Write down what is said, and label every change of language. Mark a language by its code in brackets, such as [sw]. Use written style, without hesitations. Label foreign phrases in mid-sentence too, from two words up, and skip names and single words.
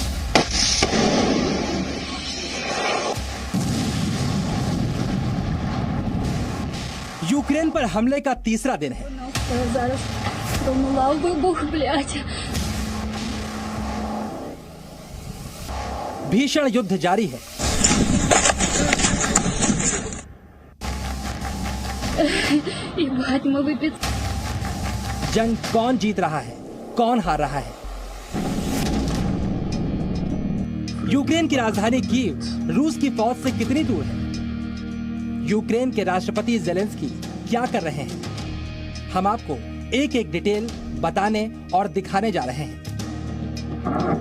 [hi] यूक्रेन पर हमले का तीसरा दिन है। [uk] Зараз пролунав вибух, блядь. [hi] भीषण युद्ध जारी है। [ru] Ебать, мы выпить. [hi] जंग कौन जीत रहा है, कौन हार रहा है? यूक्रेन की राजधानी कीव रूस की फौज से कितनी दूर है? यूक्रेन के राष्ट्रपति जेलेंस्की क्या कर रहे हैं? हम आपको एक एक डिटेल बताने और दिखाने जा रहे हैं।